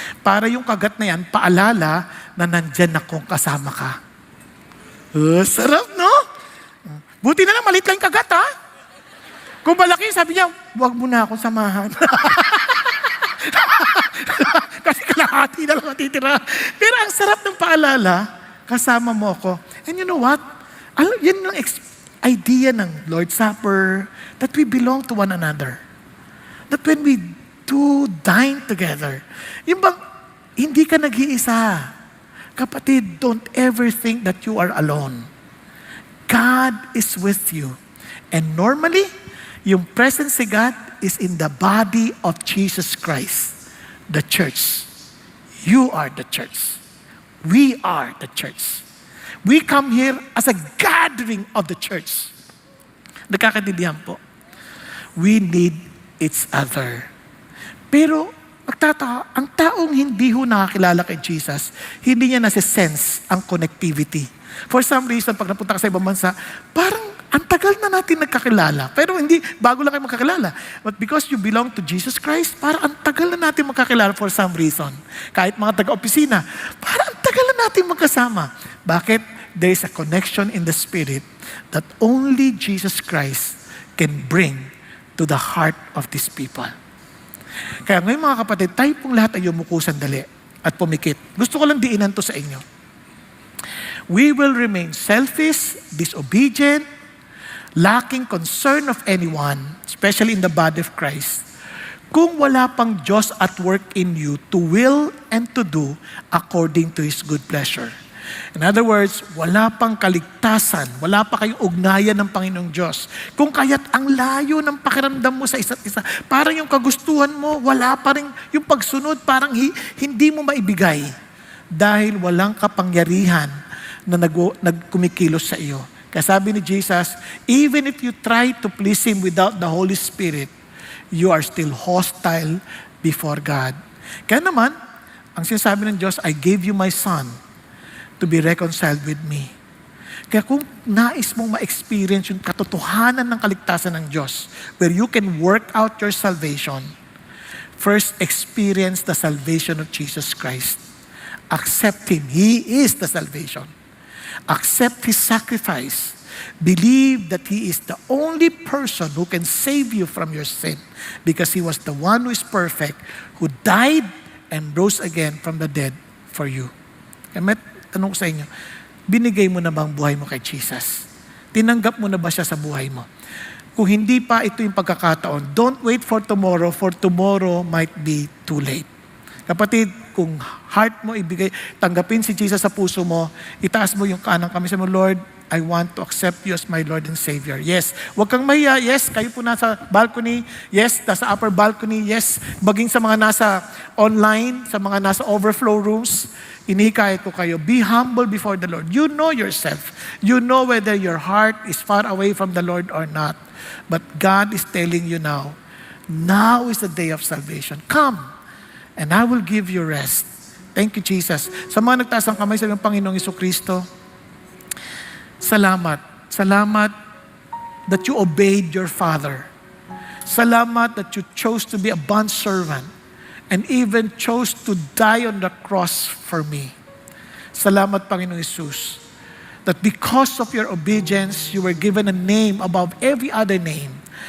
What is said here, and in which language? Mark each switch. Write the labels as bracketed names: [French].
[Filipino] Para yung kagat na yan, paalala na nandyan akong kasama ka. Sarap, no? Buti na lang, maliit lang yung kagat, ha? Kung malaki, sabi niya, huwag mo na akong samahan. Kasi kalahati na lang matitira. Pero ang sarap ng paalala, kasama mo ako. [English] And you know what? Yan ang idea ng Lord's Supper, that we belong to one another. That when we do dine together, yung bang, [Filipino] hindi ka nag-iisa. [English] Kapatid, don't ever think that you are alone. God is with you. And normally, yung presence ni God is in the body of Jesus Christ, the church. You are the church. We are the church. We come here as a gathering of the church. [Filipino] Nagkakaintindihan po. [English] We need each other. [Filipino] Pero, ang taong hindi ho nakakilala kay Jesus, hindi niya nasa-sense ang connectivity. [English] For some reason, [Filipino] pag napunta ka sa ibang bansa, parang ang tagal na natin nagkakilala. Pero hindi, bago lang kayo magkakilala. [English] But because you belong to Jesus Christ, [Filipino] parang ang tagal na natin magkakilala [English] for some reason. [Filipino] Kahit mga taga-opisina, parang ang tagal na natin magkasama. Bakit? [English] There is a connection in the Spirit that only Jesus Christ can bring to the heart of these people. [Filipino] Kaya ngayon mga kapatid, tayo pong lahat ay umuko sandali at pumikit. Gusto ko lang diinan to sa inyo. [English] We will remain selfish, disobedient, lacking concern of anyone, especially in the body of Christ, [Filipino] kung wala pang Diyos [English] at work in you to will and to do according to His good pleasure. [Filipino] In other words, wala pang kaligtasan, wala pa kayong ugnayan ng Panginoong Diyos. Kung kaya't ang layo ng pakiramdam mo sa isa't isa, parang yung kagustuhan mo, wala pa rin yung pagsunod, parang hindi mo maibigay dahil walang kapangyarihan na nagkumikilos sa iyo. Kaya sabi ni Jesus, [English] even if you try to please Him without the Holy Spirit, you are still hostile before God. [Filipino] Kaya naman, ang sinasabi ng Diyos, [English] I gave you my Son to be reconciled with me. [Filipino] Kaya kung nais mong ma-experience yung katotohanan ng kaligtasan ng Diyos, [English] where you can work out your salvation, first experience the salvation of Jesus Christ. Accept Him. He is the salvation. Accept His sacrifice. Believe that He is the only person who can save you from your sin because He was the one who is perfect, who died and rose again from the dead for you. [Filipino] Kaya may tanong ko sa inyo, binigay mo na ba ang buhay mo kay Jesus? Tinanggap mo na ba siya sa buhay mo? Kung hindi pa ito yung pagkakataon, [English] don't wait for tomorrow might be too late. [Filipino] Kapatid, kung heart mo ibigay, tanggapin si Jesus sa puso mo, itaas mo yung kanang kamay sa mo, [English] Lord, I want to accept you as my Lord and Savior. [Filipino] Yes. Huwag kang mahiya. Yes. Kayo po nasa balcony. Yes. Nasa upper balcony. Yes. Baging sa mga nasa online, sa mga nasa overflow rooms, inihikayat ko kayo, [English] be humble before the Lord. You know yourself. You know whether your heart is far away from the Lord or not. But God is telling you now is the day of salvation. Come and I will give you rest. Thank you, Jesus. [Filipino] Sa mga nagtaas ng kamay sa iyong Panginoong Jesucristo, salamat. [English] Salamat that you obeyed your Father. Salamat that you chose to be a bondservant and even chose to die on the cross for me. [Filipino] Salamat, Panginoong Jesus, [English] that because of your obedience, you were given a name above every other name.